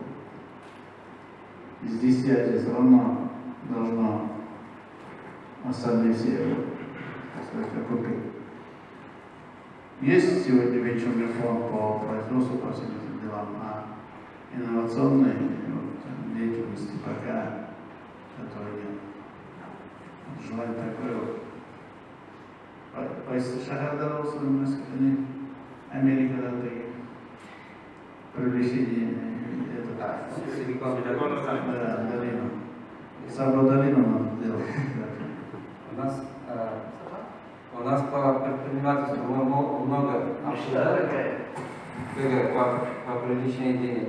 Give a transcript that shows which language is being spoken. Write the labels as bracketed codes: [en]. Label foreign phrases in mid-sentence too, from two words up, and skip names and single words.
[ru] Из 10 все равно должно остальные все, так сказать, окупить. Есть сегодня венчурный фонд по производству, по всем этим делам, а инновационной деятельности пока этого нет. Желание такое вот. [uz] Qaysi shaharda olsin Amerikada [ru] привлечение Силикон долину. Самую долину надо делать. У нас по предпринимательству мы много обсуждали, по привлечению денег.